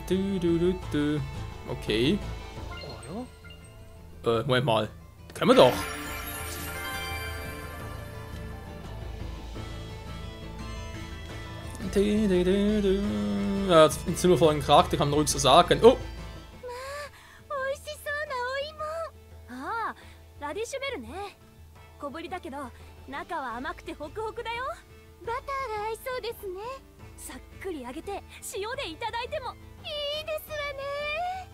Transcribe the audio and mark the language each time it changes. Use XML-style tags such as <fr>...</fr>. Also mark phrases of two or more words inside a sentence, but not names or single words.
<de>Okay. Moment mal. Können wir doch. Ja, jetzt sind wir vor einem Charakter, kann man ruhig so sagen. Oh!</de> <ja>ラディッシュベルね。小ぶりだけど中は甘くてホクホクだよ。バターが合いそうですね。さっくり揚げて塩でいただいてもいいですわね。</ja>